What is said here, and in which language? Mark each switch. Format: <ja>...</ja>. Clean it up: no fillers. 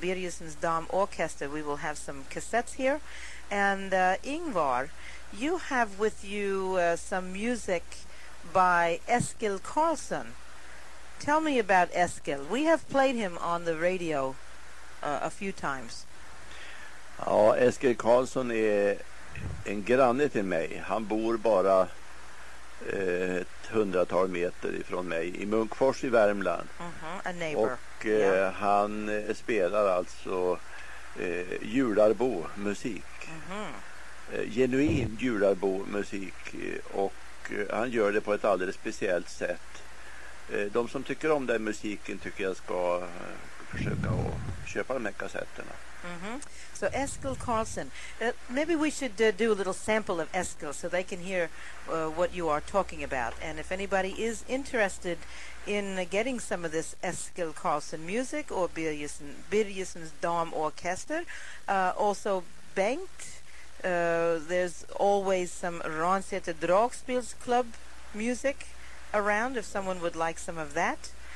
<en>Birgersens Dam Orchestra. We will have some cassettes here. And Ingvar, you have with you some music by Eskil Karlsson. Tell me about Eskil. We have played him on the radio a few times.</en> <sv>Ja, Eskil Karlsson är en granne till mig. Han bor bara ett 100-tal meter ifrån mig i Munkfors i Värmland.</sv> <en>A neighbor.</en> <sv>Och han spelar alltså jularbo-musik. Genuin jularbo-musik. Och han gör det på ett alldeles speciellt sätt. De som tycker om den musiken tycker jag ska försöka att köpa de här kassetterna.</sv> <en>So Eskil Karlsson, maybe we should do a little sample of Eskil so they can hear what you are talking about. And if anybody is interested in getting some of this Eskil Karlsson music or Birgersens Dam Orchestra, also Bengt, there's always some Ransäter Dragspelsklubb music around if someone would like some of that.</en>